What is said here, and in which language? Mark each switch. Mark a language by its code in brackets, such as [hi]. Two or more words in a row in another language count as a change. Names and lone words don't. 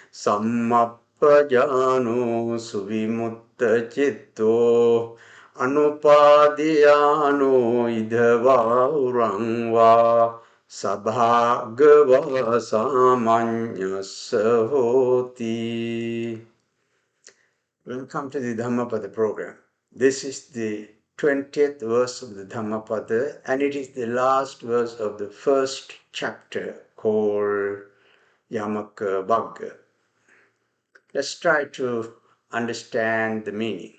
[pi] sammapajano suvimutta citto anupadiyano idhavaurangva Sabhagava samanyasa hoti. [en] Welcome to the Dhammapada program. This is the 20th verse of the Dhammapada, and it is the last verse of the first chapter called Yamaka Vagga. Let's try to understand the meaning.